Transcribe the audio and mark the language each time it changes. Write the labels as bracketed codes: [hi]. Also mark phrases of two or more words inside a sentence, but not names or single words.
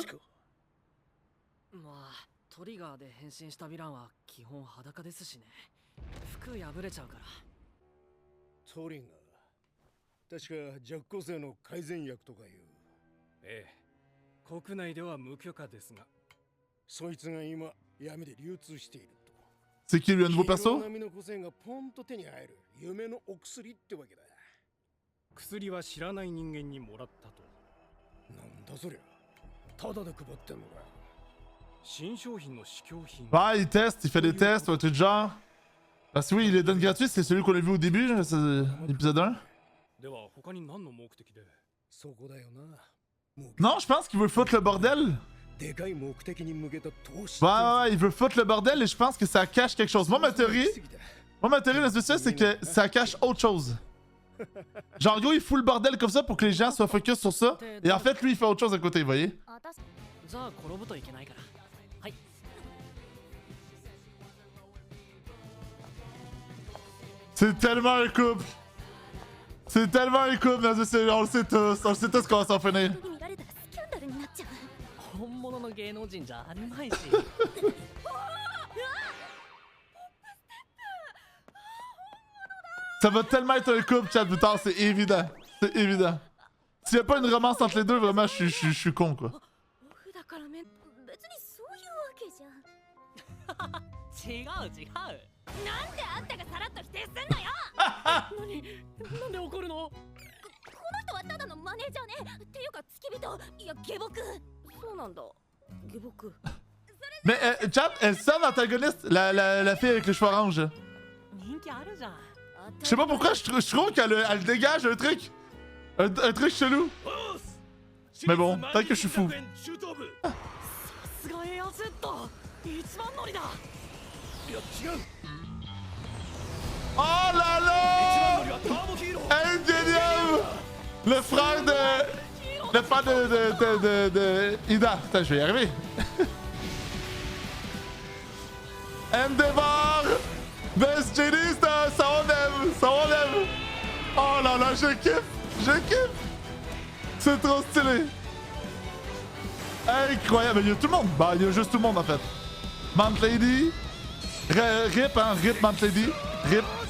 [ja] まあトリガーで変身したヴィランは基本裸ですしね服破れちゃうからトリガー確か弱個性の改善薬とかいうええ国内では無許可ですがそいつが今闇で流通していると [fr] C'est qui lui un nouveau [ja] ヒーロー [fr] perso? [ja] 並みの個性がポンと手に入る夢のお薬ってわけだ薬は知らない人間にもらったとなんだそりゃただで配ってんのかよ新商品の試供品 [fr] Ouais, il teste, il fait des tests ou un truc du genre. Parce que oui, il les donne gratuits, c'est celui qu'on a vu au début, c'est l'épisode 1. [ja] では他に何の目的でそこだよなもう [fr] Non, je pense qu'il veut foutre le bordel. [ja] でかい目的に向けた投資 [fr] Ouais, il veut foutre le bordel et je pense que ça cache quelque chose. Moi, ma théorie dans ce c'est que ça cache autre chose. Genre, en gros, il fout le bordel comme ça pour que les gens soient focus sur ça. Et en fait, lui, il fait autre chose à côté, vous voyez? [ja] 私じゃあ転ぶといけないからはい [fr] C'est tellement un couple. C'est tellement un couple, dans ce on le sait tous. On le sait tous comment ça va finir. [ja] に見られたらスキャンダルになっちゃう本物の芸能人じゃあるまいし [fr] Ça va tellement être un couple, chat, plus tard, c'est évident. C'est évident. S'il y a pas une romance entre les deux, vraiment, je suis con, quoi. [ja] オフだから別にそういうわけじゃ違う違うなんであんたがさらっと否定すんのよなんで怒るのこの人はただのマネージャーねっていうか付き人いや下僕そうなんだ下僕 [fr] Mais, chat, elle sonne antagoniste, la fille avec les cheveux orange. [ja] 人気あるじゃん [fr] Je sais pas pourquoi, je trouve qu'elle elle dégage un truc. Un truc chelou. Mais bon, peut-être que je suis fou. [ja] すがエアジェット一番乗りだ [fr] Oh là là! Ingénieux! Le frère de... Le frère de Ida. Putain, je vais y arriver. Endeavor! Best Genie, ça on aime! Ça on aime! Oh là là, je kiffe! Je kiffe! C'est trop stylé! Incroyable! Il y a tout le monde! Bah, il y a juste tout le monde en fait. Mant Lady. Rip, hein? Rip Mant Lady. Rip.